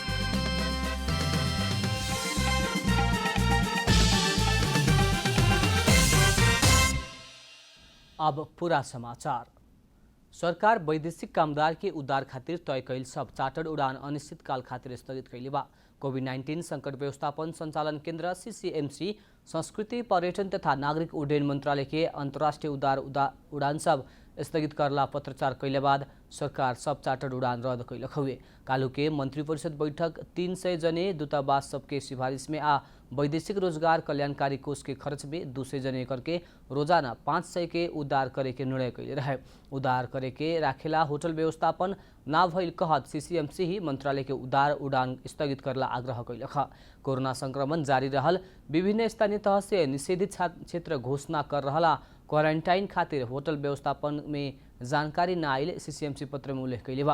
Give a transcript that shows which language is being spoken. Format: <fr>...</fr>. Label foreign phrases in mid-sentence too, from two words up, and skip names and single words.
<bho>अब पूरा समाचार। सरकार वैदेशिक कामदार के उद्धार खातिर तय कैल सब चार्टर उड़ान अनिश्चितकाल खातिर स्थगित कैले बा। कोभिड-19 संकट व्यवस्थापन संचालन केन्द्र सीसीएमसी, संस्कृति, पर्यटन तथा नागरिक उड्डयन मंत्रालय के अंतर्राष्ट्रीय उड़ान सब स्थगित करला पत्रचार कैले बाद सरकार सब चार्टर उड़ान रद्द कैलक हुए। कालू के मंत्रिपरिषद बैठक 300 जने दूतावास सबके सिफारिश में आ वैदेशिक रोजगार कल्याणकारी कोष के खर्च में 200 जने करके रोजाना 500 के उद्धार करे के निर्णय कैले रहे। उद्धार करे के राखेला होटल व्यवस्थापन ना भइल कहत सीसीएमसी ही मंत्रालय के उद्धार उड़ान स्थगित करला आग्रह कैलक। कोरोना संक्रमण जारी रहल, विभिन्न स्थानीय तह से निषेधित क्षेत्र घोषणा कर रहा क्वारंटाइन खातिर होटल व्यवस्थापन में जानकारी न आइल सीसीएमसी पत्र में उल्लेख कैले बा।</bho>